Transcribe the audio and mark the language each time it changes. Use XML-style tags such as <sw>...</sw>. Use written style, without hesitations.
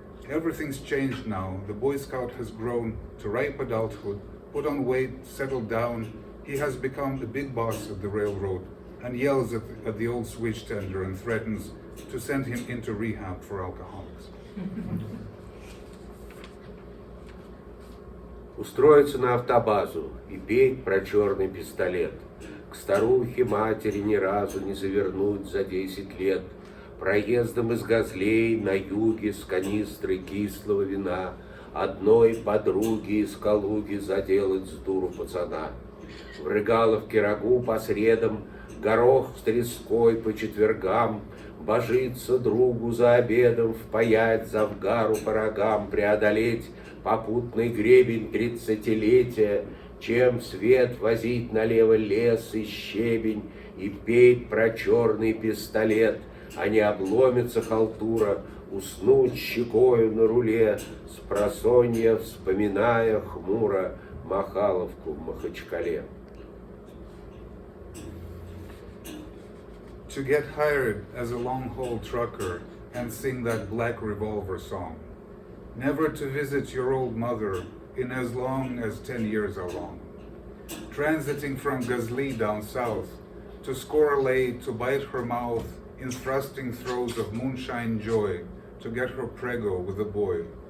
<en>Everything's changed now. The Boy Scout has grown to ripe adulthood, put on weight, settled down. He has become the big boss of the railroad and yells at the old switch tender and threatens to send him into rehab for alcoholics.</en> <ru>Устроиться на автобазу и петь про черный пистолет. К старухе матери ни разу не завернуть за 10 лет. Проездом из Газлей на юге с канистрой кислого вина одной подруги из Калуги заделать с дуру пацана. В Рыгаловке рагу по средам, горох с треской по четвергам, божиться другу за обедом, впаять завгару по рогам, преодолеть попутный гребень 30-летия, чем в свет возить налево лес и щебень и петь про черный пистолет, а не обломится халтура, уснуть щекою на руле, спросонья вспоминая хмуро Махаловку в Махачкале.</ru> <en>To get hired as a long-haul trucker and sing that Black Revolver song. Never to visit your old mother in as long as 10 years are long. Transiting from Gazli down south to score a lay to bite her mouth in thrusting throes of moonshine joy to get her prego with a boy.</en>